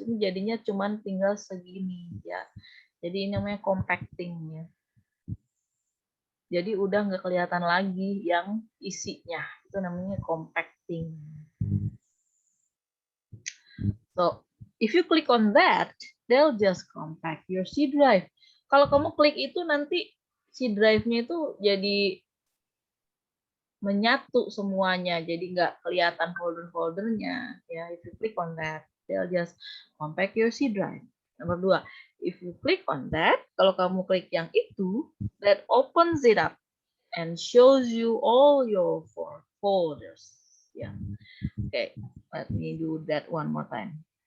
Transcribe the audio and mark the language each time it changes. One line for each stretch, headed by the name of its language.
Indonesian: Ini jadinya cuman tinggal segini, ya. Jadi ini namanya compacting, ya. Jadi udah nggak kelihatan lagi yang isinya. Itu namanya compacting.
English: So, if you click on that, they'll just compact your C drive.
Indonesian: Kalau kamu klik itu, nanti C drive-nya itu jadi menyatu semuanya, jadi nggak kelihatan folder-foldernya, ya.
English: If you click on that, they'll just compact your C drive. Nomor 2, if you click on that,
Indonesian: kalau kamu klik yang itu,
English: that opens it up and shows you all your folders, ya. Okay, let me do that one more time.